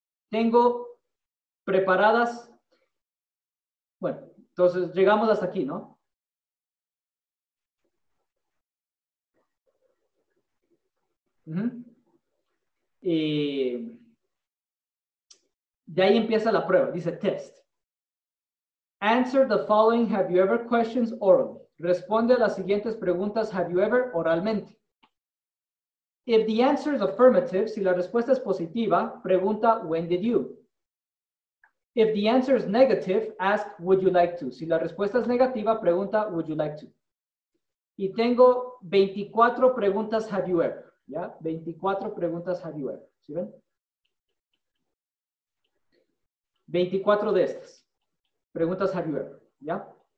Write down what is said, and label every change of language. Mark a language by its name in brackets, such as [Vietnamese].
[Spanish] Tengo preparadas, bueno, entonces llegamos hasta aquí, ¿no? De ahí empieza la prueba, dice test. [English] Answer the following have you ever questions orally. [Spanish] Responde a las siguientes preguntas have you ever oralmente. [English] If the answer is affirmative, [Spanish] si la respuesta es positiva, pregunta when did you. [English] If the answer is negative, ask would you like to. [Spanish] Si la respuesta es negativa, pregunta would you like to. Y tengo 24 preguntas have you ever, ¿ya? 24 preguntas have you ever, ¿sí ven? 24 de estas. Preguntas have you ever, ¿ya?